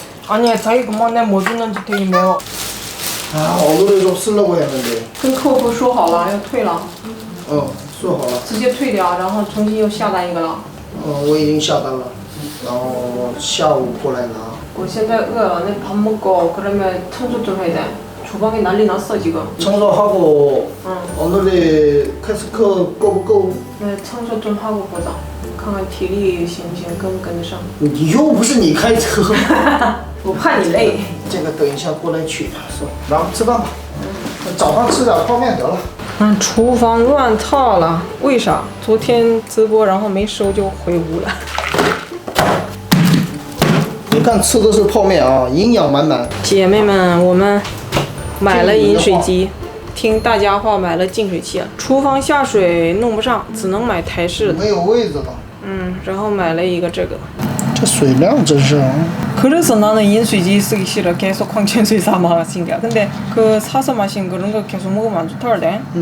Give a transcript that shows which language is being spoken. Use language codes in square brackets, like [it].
[ko] 아니야, 자기 그만해 뭐 주는지 되게 매워. [zh] 啊，好多人都吃了过呀，那个。跟客服说好了，要退了。说好了。直接退掉，然后重新又下单一个了。我已经下单了，然后下午过来拿。我现在饿了，那 [ko] 밥 먹고 그러면 청소 좀 해야 돼. 주방이 난리 났어 지금. 청소하고. 오늘의 캐스크 [zh] 够不够? [ko] 네, 청소 좀 하고 보자. [zh] 看看体力行不行，跟不跟得上。你又不是你开车。我怕你累。这个等一下过来取，是吧？然后吃饭吧。早上吃点泡面得了。厨房乱套了，为啥？昨天直播然后没收就回屋了。你看吃的是泡面啊，营养满满。姐妹们，我们买了饮水机。听大家话，买了净水器，厨房下水弄不上，只能买台式的。没有位置了。然后买了一个这个。这水量真是啊。 [ko] 그래서 나는 인수지 쓰기 싫어. 계속矿泉水사 마신 게. 근데 그 사서 마신 그런 거 계속 먹으면 안 좋다는데.